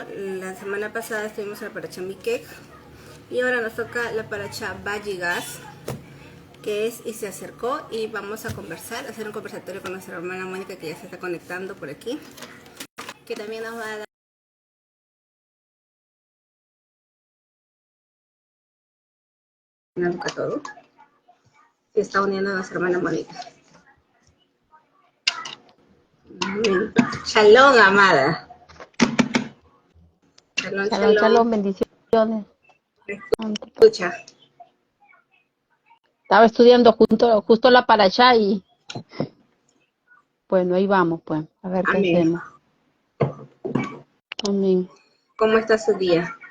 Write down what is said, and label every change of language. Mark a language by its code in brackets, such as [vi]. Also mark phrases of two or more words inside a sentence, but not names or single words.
[es] La semana pasada estuvimos en la paracha Mikech y ahora nos toca la paracha Vayigas, que es y se acercó, y vamos a conversar, hacer un conversatorio con nuestra hermana Mónica, que ya se está conectando por aquí, que también nos va a dar a todo. Se está uniendo a nuestra hermana Mónica. Shalom, amada. Shalom, [he] שלום, שלום, [es] bendiciones. Escucha. Estaba estudiando justo la parashá y bueno, ahí vamos, pues, a ver qué hacemos. Amén. ¿Cómo está su día?